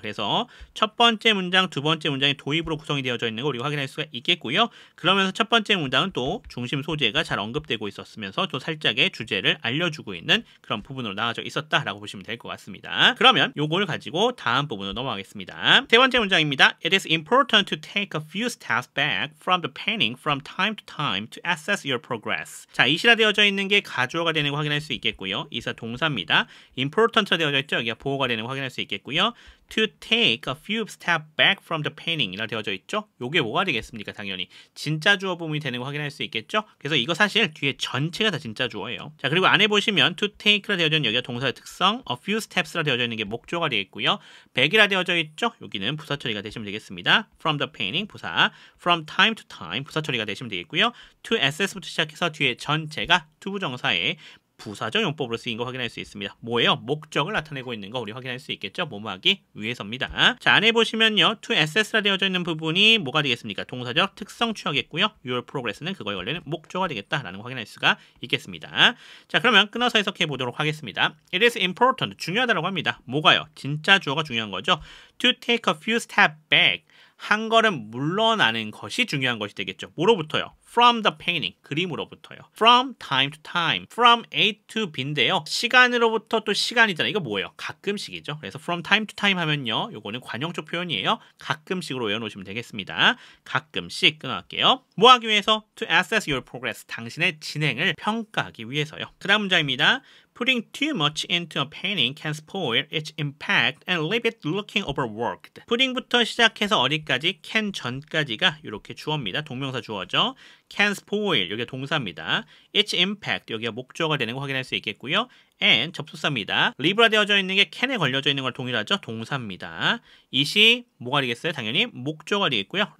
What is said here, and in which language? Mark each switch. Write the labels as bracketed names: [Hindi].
[Korean] 그래서 첫 번째 문장, 두 번째 문장이 도입으로 구성이 되어져 있는 거 우리가 확인할 수가 있겠고요. 그러면서 첫 번째 문장은 또 중심 소재가 잘 언급되고 있었으면서 또 살짝의 주제를 알려주고 있는 그런 부분으로 나와져 있었다라고 보시면 될 것 같습니다. 그러면 요걸 가지고 다음 부분으로 넘어가겠습니다. 세 번째 문장입니다. [English] It is important to take a few steps back from the painting from time to time to assess your progress. [Korean] 자, it이라 되어져 있는 게 가주어가 되는 거 확인할 수 있겠고요. it은 동사입니다. important라 되어져 있죠. 여기가 보호가 되는 거 확인할 수 있겠고요. [English] To take a few steps back from the painting [Korean] 이라 되어져 있죠. 요게 뭐가 되겠습니까? 당연히 진짜 주어 부분이 되는 거 확인할 수 있겠죠. 그래서 이거 사실 뒤에 전체가 다 진짜 주어예요. 자, 그리고 안에 보시면 [English] to take [Korean] 라 되어져 있는 여기가 동사의 특성, [English] a few steps [Korean] 라 되어져 있는 게 목조가 되겠고요. back이라 되어져 있죠. 여기는 부사 처리가 되시면 되겠습니다. [English] from the painting [Korean] 부사, [English] from time to time [Korean] 부사 처리가 되시면 되겠고요. [English] to assess [Korean] 부터 시작해서 뒤에 전체가 투부정사의 부사적 용법으로 쓰인 거 확인할 수 있습니다. 뭐예요? 목적을 나타내고 있는 거 우리 확인할 수 있겠죠? 뭐뭐하기 위해서입니다. 자, 안에 보시면요. [English] to assess [Korean] 라 되어져 있는 부분이 뭐가 되겠습니까? 동사적 특성 취하겠고요. [English] your progress [Korean] 는 그거에 걸리는 목적어가 되겠다라는 거 확인할 수가 있겠습니다. 자, 그러면 끊어서 해석해 보도록 하겠습니다. [English] It is important, [Korean] 중요하다고 합니다. 뭐가요? 진짜 주어가 중요한 거죠. [English] To take a few steps back, [Korean] 한 걸음 물러나는 것이 중요한 것이 되겠죠. 뭐로부터요? [English] From the painting, [Korean] 그림으로부터요. [English] From time to time, from A to B인데요. [Korean] 시간으로부터 또 시간이잖아요. 이거 뭐예요? 가끔씩이죠. 그래서 [English] from time to time [Korean] 하면요. 요거는 관용적 표현이에요. 가끔씩으로 외워놓으시면 되겠습니다. 가끔씩 끊어갈게요. 뭐 하기 위해서? [English] To assess your progress, [Korean] 당신의 진행을 평가하기 위해서요. 그 다음 문장입니다. [English] Putting too much into a painting can spoil its impact and leave it looking overworked. [Korean] putting부터 시작해서 어디까지? can 전까지가 이렇게 주어입니다. 동명사 주어죠. [English] can spoil, [Korean] 여기가 동사입니다. [English] its impact, [Korean] 여기가 목적어가 되는 거 확인할 수 있겠고요. and 접속사입니다. leave라 되어져 있는 게 can에 걸려져 있는 걸 동일하죠. 동사입니다. it이 뭐가 되겠어요? 당연히 목적어가 되겠고요.